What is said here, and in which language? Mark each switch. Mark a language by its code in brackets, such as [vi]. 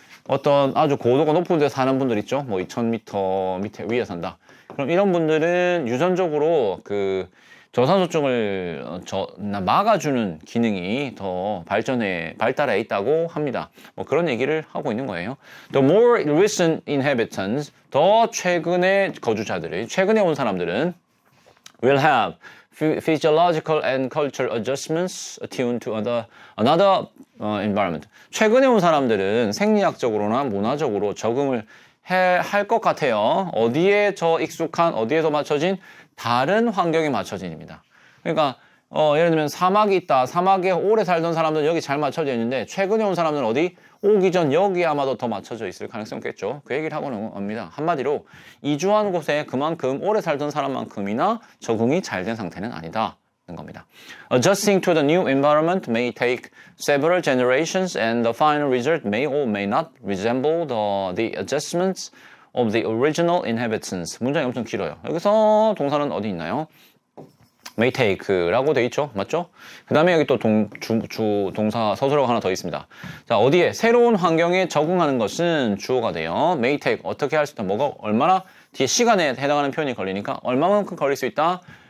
[ko] 어떤 아주 고도가 높은 데 사는 분들 있죠. 뭐 2000m 밑에 위에 산다. 그럼 이런 분들은 유전적으로 그 저산소증을 막아주는 기능이 더 발달해 있다고 합니다. 뭐 그런 얘기를 하고 있는 거예요. [en] The more recent inhabitants, [ko] 더 최근의 거주자들이, 최근에 온 사람들은 [en] will have physiological and cultural adjustments attuned to another environment. [ko] 최근에 온 사람들은 생리학적으로나 문화적으로 적응을 할 것 같아요. 어디에서 맞춰진 다른 환경에 맞춰진입니다. 그러니까 예를 들면 사막이 있다. 사막에 오래 살던 사람들은 여기 잘 맞춰져 있는데 최근에 온 사람들은 어디? 오기 전 여기 아마도 더 맞춰져 있을 가능성이 있겠죠. 그 얘기를 하고는 합니다. 한마디로 이주한 곳에 그만큼 오래 살던 사람만큼이나 적응이 잘 된 상태는 아니다. 는 겁니다. [en] Adjusting to the new environment may take several generations and the final result may or may not resemble the adjustments of the original inhabitants. [ko] 문장이 엄청 길어요. 여기서 동사는 어디 있나요? may take라고 돼 있죠. 맞죠? 그 다음에 여기 또 동사 서술어가 하나 더 있습니다. 자, 어디에? 새로운 환경에 적응하는 것은 주어가 돼요. may take, 어떻게 할 수 있다. 뭐가 얼마나 뒤에 시간에 해당하는 표현이 걸리니까 얼마만큼 걸릴 수 있다?